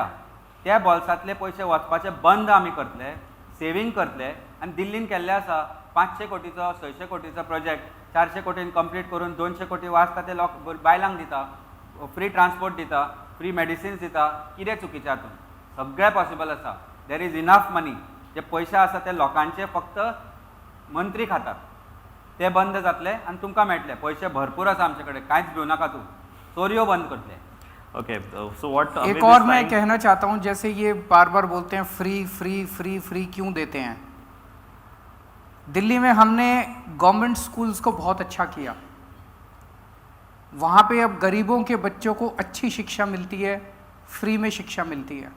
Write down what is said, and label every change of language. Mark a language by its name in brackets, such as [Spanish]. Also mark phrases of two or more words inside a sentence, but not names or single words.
[Konkani] त्या बॉल्सांतले पयशे वचपाचे बंद आमी करतले, सेवींग करतले आनी दिल्लीन केल्ले आसा 500 कोटीचो 600 कोटीचो प्रोजेक्ट 400 कोटीन कंप्लीट करून 200 कोटी वाचता ते बायलांक दिता, [English] free transport [Konkani] दिता, [English] free medicines [Konkani] दिता। कितें चुकीचें हातून? सगळें पॉसिबल आसा। [English] there is enough money. [Konkani] जे पयशे आसा ते लोकांचे फक्त मंत्री खातात, ते बंद जातले आनी तुमकां मेळटले। पयशे भरपूर आसा आमचे कडेन, कांयच भिवू नाका तूं, चोरयो बंद करतले। [English] OK, so what [Hindi] एक और मैं कहना चाहता हूं, जैसे ये बार बार बोलते हैं [English] free free free free [Hindi] क्यों देते हैं? दिल्ली में हमने [English] government schools [Hindi] को बहुत अच्छा किया, वहाँ पे अब गरीबों के बच्चों को अच्छी शिक्षा मिलती है, फ्री में शिक्षा मिलती है।